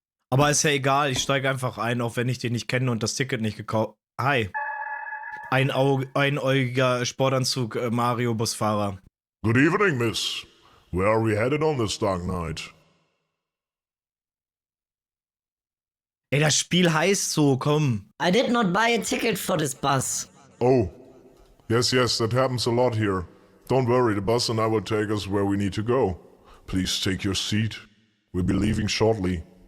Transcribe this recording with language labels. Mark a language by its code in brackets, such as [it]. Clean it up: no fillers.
[de] Aber ist ja egal, ich steige einfach ein, auch wenn ich den nicht kenne und das Ticket nicht gekauft. Hi. Einäugiger Sportanzug Mario-Busfahrer. [en] Good evening, miss. Where are we headed on this dark night? [de] Ey, das Spiel heißt so, komm. [en] I did not buy a ticket for this bus. Oh. Yes, that happens a lot here. Don't worry, the bus and I will take us where we need to go. Please take your seat. We'll be leaving shortly.